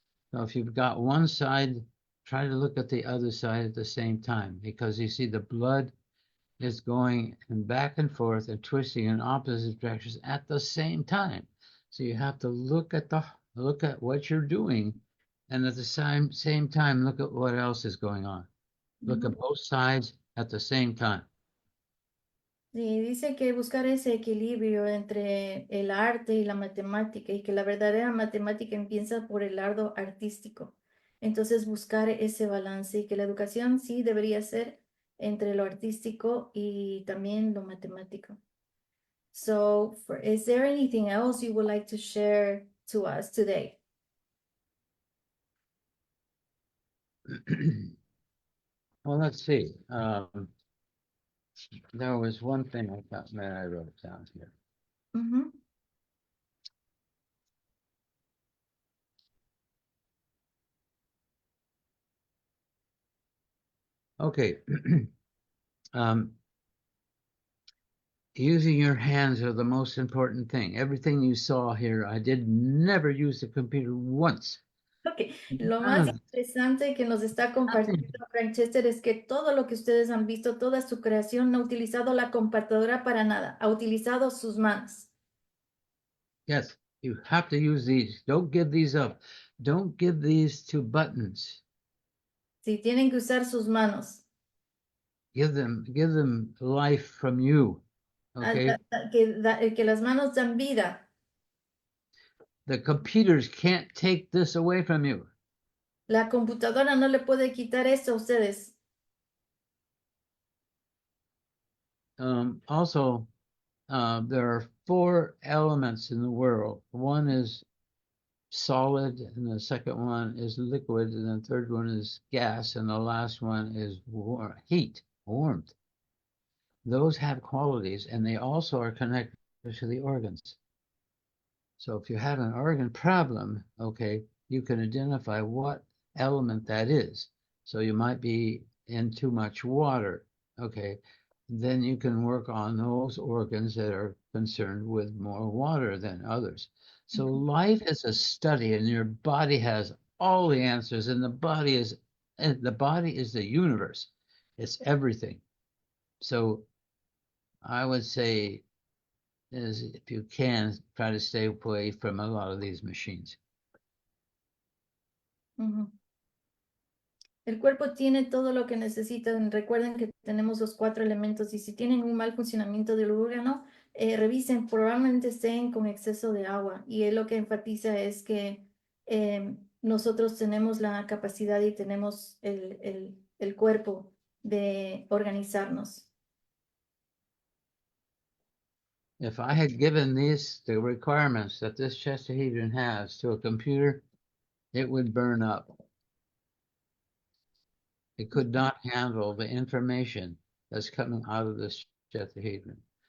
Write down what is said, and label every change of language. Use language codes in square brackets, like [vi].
[en] So if you've got one side, try to look at the other side at the same time, because you see the blood is going back and forth and twisting in opposite directions at the same time. So you have to look at what you're doing, and at the same time look at what else is going on. Look at both sides at the same time. [es] Sí, dice que buscar ese equilibrio entre el arte y la matemática y que la verdadera matemática empieza por el lado artístico. Entonces buscar ese balance y que la educación sí debería ser entre lo artístico y también lo matemático. [en] So, is there anything else you would like to share to us today? Well, let's see. There was one thing I thought, man, I wrote it down here. Mhm. Okay. Using your hands are the most important thing. Everything you saw here, I did never use the computer once. [es] Ok, lo más interesante que nos está compartiendo Francesca es que todo lo que ustedes han visto, toda su creación, no ha utilizado la computadora para nada, ha utilizado sus manos. [en] Yes, you have to use these. Don't give these up. Don't give these to buttons. [es] Sí, tienen que usar sus manos. [en] Give them life from you. Okay. [es] Que las manos dan vida. [en] The computers can't take this away from you. [es] La computadora no le puede quitar eso a ustedes. [en] Also, there are 4 elements in the world. One is solid, and the second one is liquid, and the third one is gas, and the last one is heat, warmth. Those have qualities, and they also are connected to the organs. So if you have an organ problem, okay, you can identify what element that is. So you might be in too much water, okay, then you can work on those organs that are concerned with more water than others. So life is a study, and your body has all the answers, and the body is the universe. It's everything. So I would say is if you can try to stay away from a lot of these machines. [es] El cuerpo tiene todo lo que necesitan. Recuerden que tenemos los 4 elementos y si tienen un mal funcionamiento del órgano, revisen, probablemente estén con exceso de agua. Y él lo que enfatiza es que nosotros tenemos la capacidad y tenemos el cuerpo de organizarnos. [en] If I had given the requirements that this chestahedron has to a computer, it would burn up. It could not handle the information that's coming out of this chestahedron.